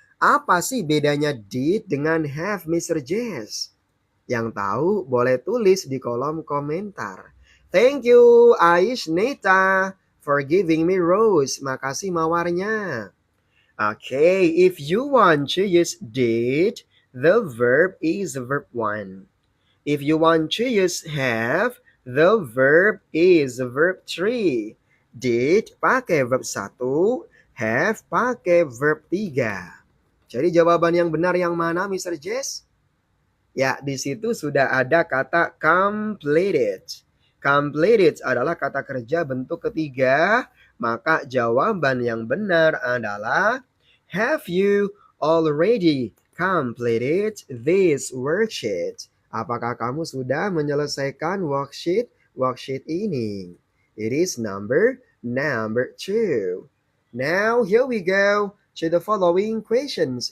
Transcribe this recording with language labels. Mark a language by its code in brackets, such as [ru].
[id] Apa sih bedanya did dengan have Mr. Jess? Yang tahu boleh tulis di kolom komentar. [en] Thank you Aish Neta for giving me rose. [id] Makasih mawarnya. [en] Okay, if you want to use did, the verb is verb 1. If you want to use have, the verb is verb 3. [id] Did pakai verb 1, have pakai verb 3. Jadi jawaban yang benar yang mana Mr. Jess? Ya, di situ sudah ada kata completed. Completed adalah kata kerja bentuk ketiga, maka jawaban yang benar adalah [en] have you already completed this worksheet? [id] Apakah kamu sudah menyelesaikan worksheet ini? [en] It is number 2. Now here we go to the following questions.